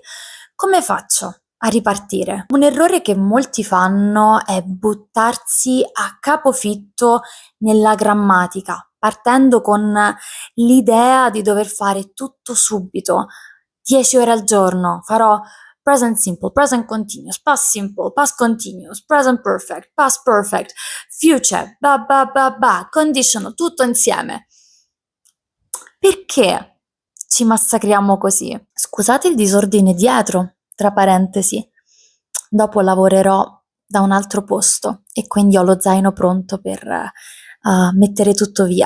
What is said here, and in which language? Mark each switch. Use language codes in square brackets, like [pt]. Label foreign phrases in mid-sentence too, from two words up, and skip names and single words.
[it] Come faccio a ripartire? Un errore che molti fanno è buttarsi a capofitto nella grammatica, partendo con l'idea di dover fare tutto subito, 10 ore al giorno, farò [en] present simple, present continuous, past simple, past continuous, present perfect, past perfect, future, conditional, [it] tutto insieme. Perché ci massacriamo così? Scusate il disordine dietro, tra parentesi. Dopo lavorerò da un altro posto e quindi ho lo zaino pronto per mettere tutto via.